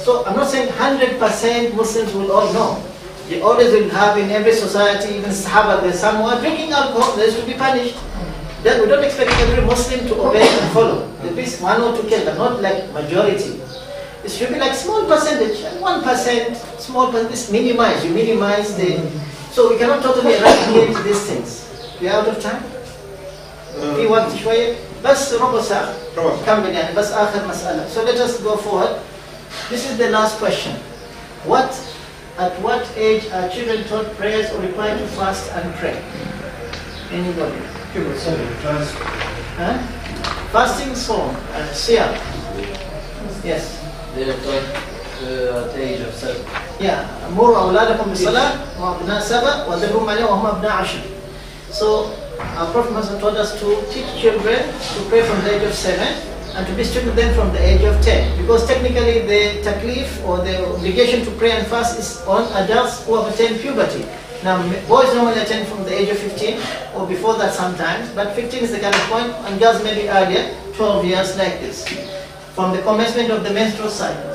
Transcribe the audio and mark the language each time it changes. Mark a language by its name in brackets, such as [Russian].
[English] So I'm not saying 100% Muslims will all know. You always will have in every society, even Sahaba, there's someone drinking alcohol, there is to be punished. Then we don't expect every Muslim to obey and follow. There is one or two cases, but not like majority. It should be like small percentage, 1%, small percentage, minimize. You minimize the. So we cannot totally eradicate these things. We are out of time. [Arabic] في وقت شوية بس ربع ساعة كمل يعني بس آخر مسألة. [English] So let us go forward. This is the last question. At what age are children taught prayers or required to fast and pray? Anybody? Huh? Fasting, song, siyam. Yes. They are taught at the age of 7. Yeah. [Arabic] مروا أولادكم بالصلاة وأبناء 7 وضربوهم عليهم وهم أبناء 10. [English] So our Prophet Muhammad taught us to teach children to pray from the age of 7 and to be strict with them from the age of 10. Because technically the taklif or the obligation to pray and fast is on adults who have attained puberty. Now boys normally attend from the age of 15 or before that sometimes, but 15 is the kind of point, and girls maybe earlier, 12 years like this, from the commencement of the menstrual cycle.